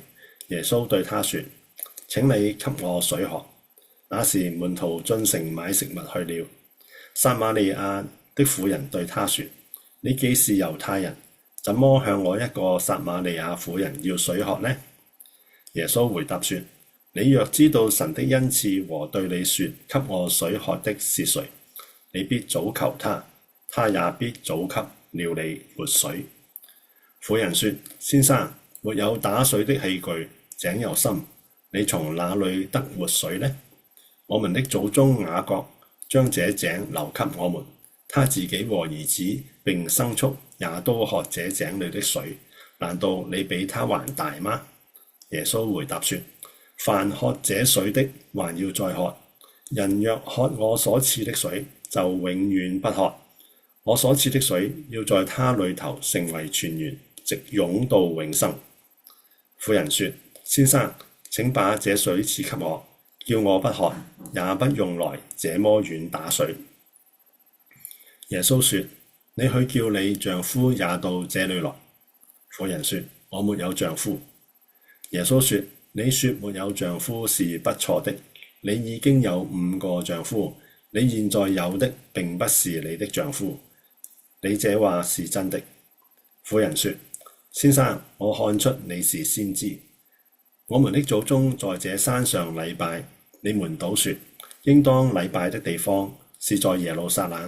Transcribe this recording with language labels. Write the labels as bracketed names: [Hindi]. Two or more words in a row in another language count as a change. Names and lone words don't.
[Chinese] 耶穌對她說：請你給我水喝。那時門徒進城買食物去了。撒瑪利亞的婦人對他說：你既是猶太人，怎麼向我一個撒瑪利亞婦人要水喝呢？耶穌回答說：你若知道神的恩賜和對你說給我水喝的是誰，你必早求他，他也必早給了你活水。婦人說：先生，沒有打水的器具，井又深，你從哪裏得活水呢？我們的祖宗雅各將這井留給我們，他自己和兒子並牲畜也都喝這井裏的水，難道你比他還大嗎？耶穌回答說：凡喝這水的，還要再喝；人若喝我所賜的水，就永遠不渴。我所賜的水要在他裏頭成為泉源，直湧到永生。婦人說：先生，請把這水賜給我，叫我不渴，也不用來這麼遠打水。耶穌說：你去叫你丈夫也到這裏來。婦人說：我沒有丈夫。耶穌說：你說沒有丈夫是不錯的，你已經有5個丈夫，你現在有的並不是你的丈夫，你這話是真的。婦人說：先生，我看出你是先知。我們的祖宗在這山上禮拜，你們倒說應當禮拜的地方是在耶路撒冷。